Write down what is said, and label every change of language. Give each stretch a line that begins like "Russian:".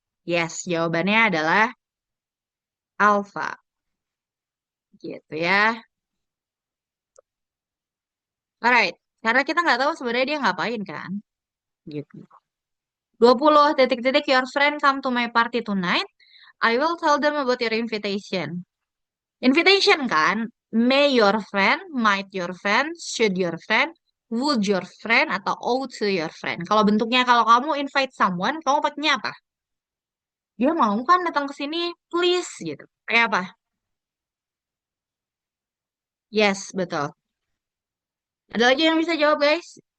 Indonesian: Yes, jawabannya adalah alpha. Gitu ya. Alright, karena kita nggak tahu sebenarnya dia ngapain kan. Gitu. 20 titik-titik
English: your friend come to my party tonight. I will tell them about your invitation. Invitation kan? May your friend, might your friend, should your friend, would your friend, atau ought to your friend.
Indonesian: Kalau bentuknya kalau kamu
English: invite someone,
Indonesian: kamu pakainya apa? Dia mau kan datang ke sini, please gitu. Kayak apa? Yes, betul. Ada lagi yang bisa jawab, guys?